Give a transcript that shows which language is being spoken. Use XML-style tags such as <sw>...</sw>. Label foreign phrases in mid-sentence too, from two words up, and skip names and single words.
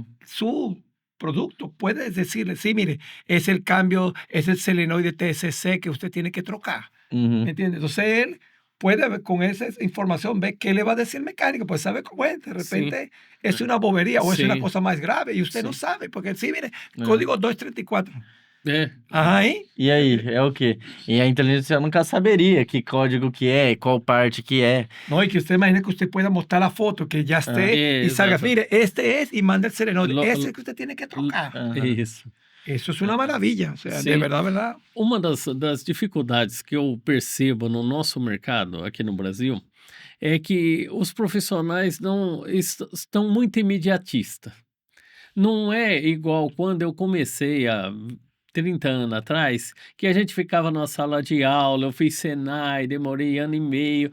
<es>Su producto puede decirle, sí, mire, es el cambio, es el selenoide TSC que usted tiene que trocar. ujú. ¿Me entiende? Entonces él puede ver, con esa información ver qué le va a decir el mecánico, pues sabe cómo es. De repente es una bobería o es una Sí. cosa más grave y usted no Sí. sabe, porque sí, mire,</es> <pt>É.</pt> <es>código 234.</es> <pt>É,</pt> <es>Ahí,</es> <pt>E aí, é o quê? E a inteligência artificial nunca saberia que código que é, qual parte que é.</pt> <es>no, y que usted imagine que usted pueda mostrar la foto, que ya esté y salga,</es> <pt>Exato.</pt> <es>mire, este es, y manda el selenoide, Lo- ese es que usted tiene que trocar. Aham.</es> <pt>isso.</pt> <es>Eso es una maravilla, o sea, de Sí. verdad.</es> <pt>Uma das dificuldades que eu percebo no nosso mercado aqui no Brasil é que os profissionais não estão muito imediatistas. Não é igual quando eu comecei há 30 anos atrás, que a gente ficava na sala de aula, eu fiz Senai, demorei ano e meio.</pt>